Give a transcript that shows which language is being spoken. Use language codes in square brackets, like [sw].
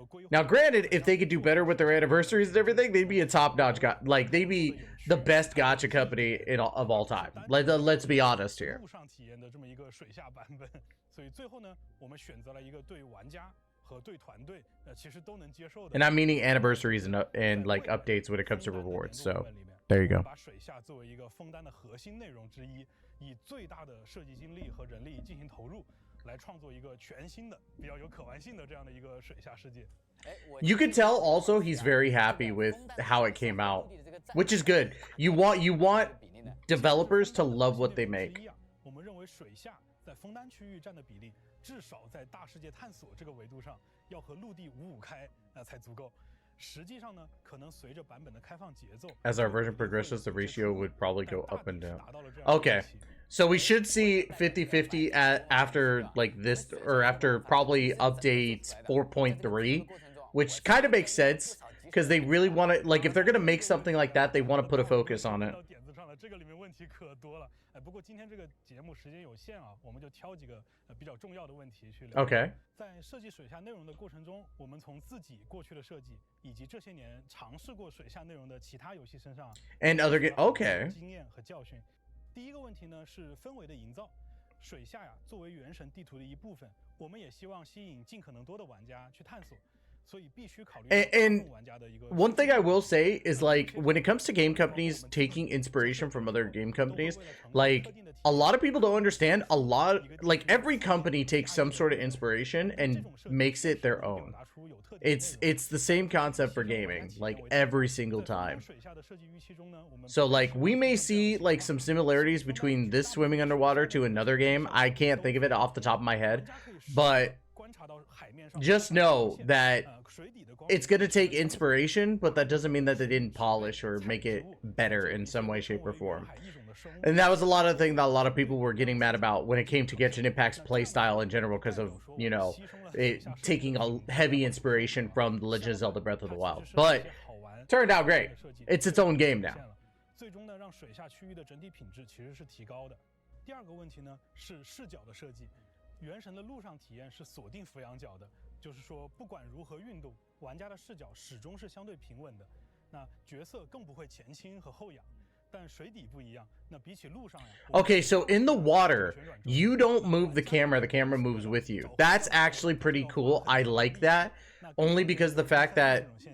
[en] Now, granted, if they could do better with their anniversaries and everything, they'd be a top-notch guy. Like, they'd be the best gacha company of all time. Let's be honest here. [zh] 路上体验的这么一个水下版本，所以最后呢，我们选择了一个对玩家和对团队其实都能接受的。 [en] And I'm meaning anniversaries and like updates when it comes to rewards. So there you go. [zh] 把水下作为一个枫丹的核心内容之一，以最大的设计精力和人力进行投入，来创作一个全新的、比较有可玩性的这样的一个水下世界。 [en] You could tell also he's very happy with how it came out, which is good. You want developers to love what they make. [zh] 我们认为水下在枫丹区域占的比例，至少在大世界探索这个维度上，要和陆地五五开才足够。实际上呢，可能随着版本的开放节奏 [en] As our version progresses, the ratio would probably go up and down. Okay. So we should see 50-50 after like this, or after probably update 4.3, which kind of makes sense because they really want to, like, if they're going to make something like that, they want to put a focus on it. [zh] 这个里面问题可多了，不过今天这个节目时间有限啊，我们就挑几个比较重要的问题去聊。 [en] Okay. [zh] 在设计水下内容的过程中，我们从自己过去的设计，以及这些年尝试过水下内容的其他游戏身上 [en] And other okay. [zh] 经验和教训。第一个问题呢是氛围的营造。水下呀，作为原神地图的一部分，我们也希望吸引尽可能多的玩家去探索。 [en] And one thing I will say is, like, when it comes to game companies taking inspiration from other game companies, like, a lot of people don't understand. Like, every company takes some sort of inspiration and makes it their own. It's the same concept for gaming, like, every single time. So, like, we may see, like, some similarities between this swimming underwater to another game. I can't think of it off the top of my head, but just know that it's going to take inspiration, but that doesn't mean that they didn't polish or make it better in some way, shape, or form. And that was a lot of things that a lot of people were getting mad about when it came to Genshin Impact's playstyle in general, because of, you know, it taking a heavy inspiration from The Legend of Zelda Breath of the Wild. But turned out great. It's its own game now. [zh] 最终呢，让水下区域的整体品质其实是提高的。第二个问题呢是视角的设计。原神的陆上体验是锁定俯仰角的，就是说不管如何运动，玩家的视角始终是相对平稳的。那角色更不会前倾和后仰。但水底不一样，那比起陆上呀。 [en] Okay, so in the water, you don't move the camera moves with you. That's actually pretty cool. I like that, only because the fact that